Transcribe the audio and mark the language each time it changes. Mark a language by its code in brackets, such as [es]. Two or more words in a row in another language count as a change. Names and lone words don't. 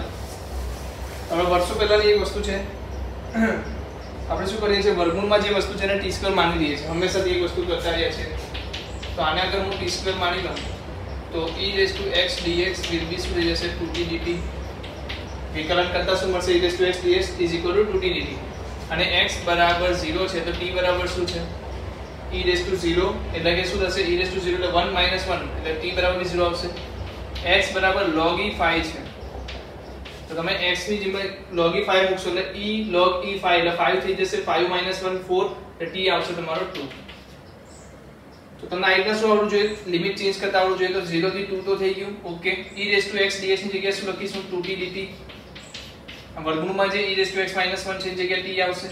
[gu] હવે વર્ષો પહેલાની એક વસ્તુ છે, આપણે શું કરીએ છીએ વર્ગમૂળમાં જે વસ્તુ છે એને t² માની લઈએ છીએ. હંમેશાથી એક વસ્તુ કરતા રહ્યા છીએ. તો આને અગર હું t² માની લઉં તો e⁻x dx [en] will be [gu] શું થઈ જશે 2t dt. વિકલન કરતા શું મળશે? [en] e⁻x dx is equal to 2t dt. [gu] અને x બરાબર 0 છે તો t બરાબર શું છે? e⁻0 એટલે કે શું થશે? e⁻0 એટલે 1 - 1 એટલે t બરાબર 0 આવશે. x બરાબર log e5 છે તો તમે x ની જગ્યાએ log e5 મૂકશો એટલે e log e5 એટલે 5 થઈ જશે. 5 - 1 4 એટલે t આવશે તમારો 2. તો તમને આ રીતના શું આવડવું જોઈએ? [en] limit change [gu] કરતા આવડવું જોઈએ. તો 0 થી 2 તો થઈ ગયું. ઓકે, e⁻x dx ની જગ્યાએ શું લખીશું? 2t dt. આ વર્ગમૂળમાં જે e⁻x - 1 છે એની જગ્યાએ t આવશે.